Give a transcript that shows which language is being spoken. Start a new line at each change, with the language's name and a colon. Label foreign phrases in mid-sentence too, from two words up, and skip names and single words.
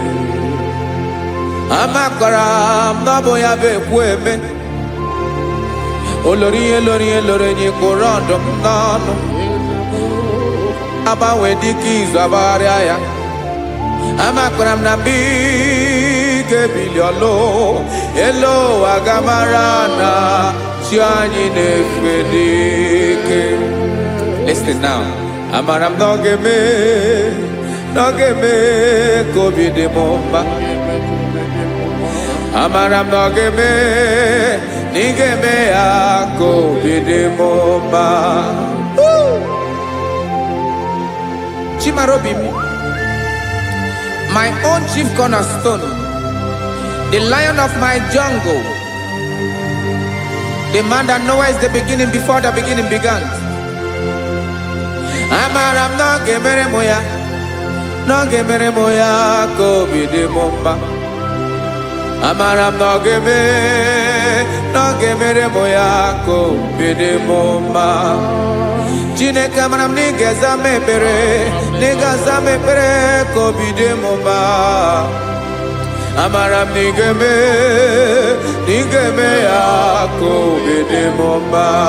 Igbo: amakwara m na ọ bụ ya bụ ekwu eme olori ihe lori ihe lori enyi kwụrụ ọdụm n'ọnụ agbanwe dịka izu agbagharịa ya amakwara m na mgbe ị ga-ebili ọlụ elu agamara na chi anyị na-efe n'ike.
English: Listen now.
Igbo: Amara m na ọ ga-eme ka obi dị m mma amara m na ọ ga-eme na ị ga-eme ya ka obi dị m mma. Chimara obi m,
English: my own chief cornerstone, the lion of my jungle, the man that knows the beginning before the beginning began.
Igbo: Amara m na ọ ga-emere m ya ka obi dị m mma amara m na ọ ga-emere m ya ka obi dị m mma. Chineke amara m na ị ga-aza m ekpere ka obi dị m mma amara m na ị ga-eme ya ka obi dị m mma.